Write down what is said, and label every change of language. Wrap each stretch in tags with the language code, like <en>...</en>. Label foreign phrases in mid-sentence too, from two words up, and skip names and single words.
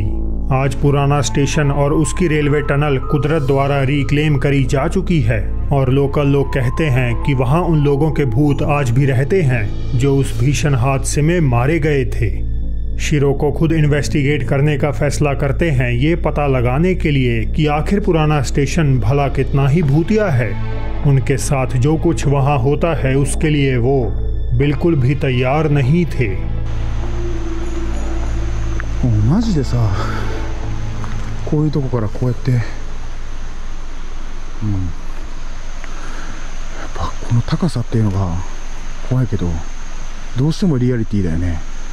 <hi>आज पुराना स्टेशन और उसकी रेलवे टनल कुदरत द्वारा रिक्लेम करी जा चुकी है और लोकल लोग कहते हैं कि वहां उन लोगों के भूत आज भी रहते हैं जो उस भीषण हादसे में मारे गए थे। शिरोको खुद इन्वेस्टिगेट करने का फैसला करते हैं ये पता लगाने के लिए कि आखिर पुराना स्टेशन भला कितना ही भूतिया है। उनके साथ जो कुछ वहाँ होता है उसके लिए वो बिल्कुल भी तैयार नहीं थे।</hi> <ja>マジでさ、こういうとこからこうやって、やっぱこの高さっていうのが怖いけど、どうしてもリアリティだよね。</ja>